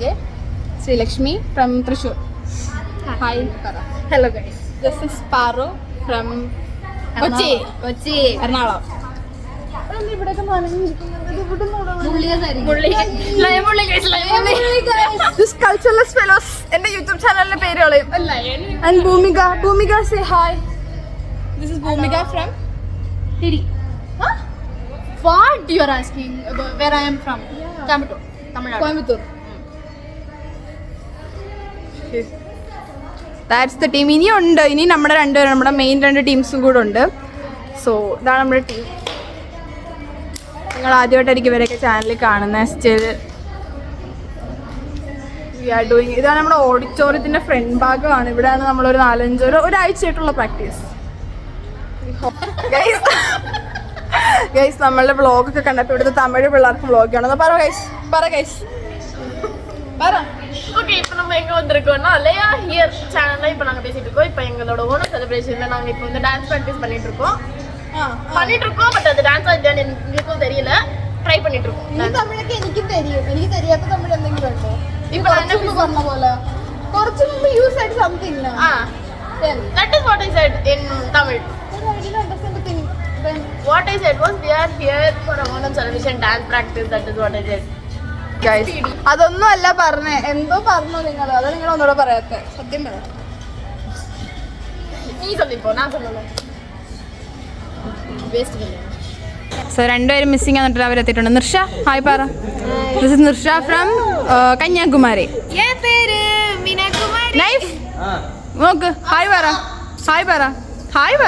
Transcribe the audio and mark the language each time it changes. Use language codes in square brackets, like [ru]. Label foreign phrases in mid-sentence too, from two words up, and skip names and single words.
[en] Sri Lakshmi from Thrissur. Hi. Hello guys. This is Paro from Kochi. Ernakulam. This cultureless fellows [ml] എൻ്റെ യൂട്യൂബ് ചാനലിന്റെ പേര് കളയും. [en] And Bhumika say hi. This is Bhumika from Tiri. Huh? What you are asking about where I am from? Coimbatore. Tamil Nadu. Coimbatore. That's the team. [ml] ഇനി നമ്മുടെ രണ്ടുപേരും, നമ്മുടെ മെയിൻ 2 ടീംസും കൂടെ ഉണ്ട്. സോ ഇതാണ് നമ്മുടെ ടീം. നിങ്ങൾ ആദ്യമായിട്ടായിരിക്കും ഇവരൊക്കെ ചാനലിൽ കാണുന്നത്. [en] still we are doing. [ml] ഇതാണ് നമ്മുടെ ഓഡിറ്റോറിയത്തിൻ്റെ ഫ്രണ്ട് ഭാഗമാണ്. ഇവിടെയാണ് നമ്മളൊരു 4-5 ഒരാഴ്ചയായിട്ടുള്ള പ്രാക്ടീസ്. ഗൈസ് നമ്മളുടെ വ്ളോഗൊക്കെ കണ്ടപ്പോൾ ഇവിടുത്തെ തമിഴ് പിള്ളേർക്ക് വ്ളോഗ് ആണെന്ന് പറ ഗൈസ്. [ta] ஓகே, இப்போ நம்ம எங்கே வந்திருக்கோம்னா லேயா ஹியர் சேனலில் இப்போ நாங்கள் பேசிகிட்டு இருக்கோம். இப்போ எங்களோட ஓணம் செலிப்ரேஷனில் நாங்கள் இப்போ வந்து [en] dance practice [ta] பண்ணிட்டு இருக்கோம். பட் அது டான்ஸாக இல்லையான்னு எங்களுக்கும் தெரியல. ட்ரை பண்ணிட்டு இருக்கோம். [ml] തമിഴൊക്കെ എനിക്കും தெரியும். എനിക്ക് தெரியாത്ത തമിഴ് എന്തെങ്കിലും ഉണ്ടോ? [ta] இப்போ நான் என்ன [ml] പറഞ്ഞ പോലെ കുറച്ച് മുമ്പ് [en] you said something. that is what I said in Tamil. What I said was we are here for a Onam celebration dance practice. That is what I said. Guys, [ml] അതൊന്നും അല്ല പറഞ്ഞേ, എന്തോ പറഞ്ഞു നിങ്ങൾ. അത് നിങ്ങൾ ഒന്നുകൂടെ പറയാത്തെ. സത്യം പറ. [ta] നീ சொல்லிப்போ, நான் சொல்லல. [ml] വേസ്റ്റ് ചെയ്യല്ലേ. സോ രണ്ടുപേരും മിസ്സിംഗ് എന്നിട്ട് അവരെത്തിയിട്ടുണ്ട്. നിർഷ, ഹായ് പറ. [en] this is Nirsha from Kanyakumari. [ml] പേര് മീനാകുമാരി. നൈഫ് നോക്ക്, ഹായ് പറ.